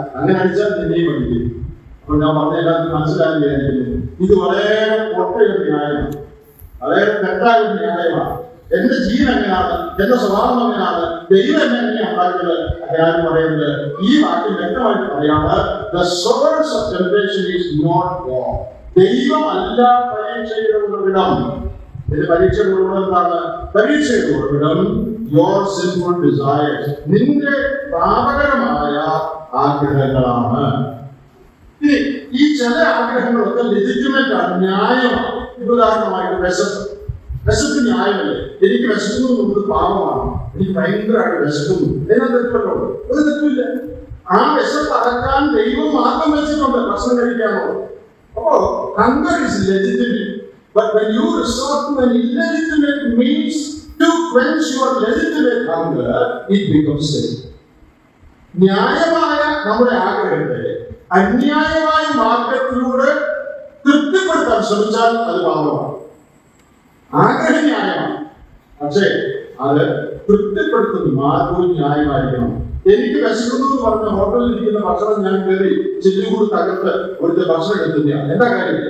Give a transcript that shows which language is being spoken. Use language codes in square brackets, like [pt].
[ml] അങ്ങനെ അടിച്ചാൽ നിന്നെയും പഠിക്കും. അപ്പോൾ ഞാൻ പറഞ്ഞ എല്ലാവർക്കും മനസ്സിലാകുകയായിരുന്നു, ഇത് വളരെ പൊട്ടയൊരു ന്യായമാണ്, വളരെ തെറ്റായ ഒരു ന്യായമാണ്. എന്റെ ജീവൻ എങ്ങനെയാണ്, എന്റെ സ്വഭാവം എങ്ങനെയാണ്, ദൈവം എന്നെ എങ്ങനെയാണ് ഉണ്ടാക്കുന്നത്, ഞാൻ പറയുന്നത് ഈ വാക്യം വ്യക്തമായിട്ട് പറയാണ്. [en] The source of temptation is not God. [ml] ദൈവമല്ല പരീക്ഷയുടെ ഉറവിടം. പരീക്ഷയുടെ ഉറവിടം എന്താണ്? പരീക്ഷയുടെ ഉറവിടം [en] your sinful desires, [ml] നിന്റെ പാപകരമായ ആഗ്രഹങ്ങളാണ്. ഈ ചില ആഗ്രഹങ്ങളൊക്കെ ലെജിറ്റിമേറ്റ് ആണ്, ന്യായമാണ്. ഉദാഹരണമായിട്ട് വിശപ്പ് ന്യായമല്ലേ? എനിക്ക് വിശക്കുന്നു എന്നുള്ളത് പാപമാണ്. എനിക്ക് ഭയങ്കരമായിട്ട് വിശക്കുന്നു, അതിനാ തെറ്റുണ്ടോ? ഒരു തെറ്റുമില്ല. ആ വിശപ്പ് അടക്കാൻ ദൈവം മാർഗം വെച്ചിട്ടുണ്ട്, ഭക്ഷണം കഴിക്കാനുള്ളത്. [en] അപ്പോ hunger is legitimate, but when you resort to an illegitimate means to quench your legitimate hunger, it becomes sin. [ml] ന്യായമായ നമ്മുടെ ആഗ്രഹത്തെ അന്യായമായ മാർഗത്തിലൂടെ തൃപ്തിപ്പെടുത്താൻ ശ്രമിച്ചാൽ അത് പാപമാണ്. ആഗ്രഹം ന്യായമാണ്, പക്ഷേ അത് തൃപ്തിപ്പെടുത്തുന്ന മാർഗവും ന്യായമായിരിക്കണം. എനിക്ക് വിശക്കുന്നു എന്ന് പറഞ്ഞ ഹോട്ടലിൽ ഇരിക്കുന്ന ഭക്ഷണം ഞാൻ കയറി ചില്ലുകൂടി തകർത്ത് ഒരു ഭക്ഷണം എടുത്തില്ല, എന്താ കാര്യം?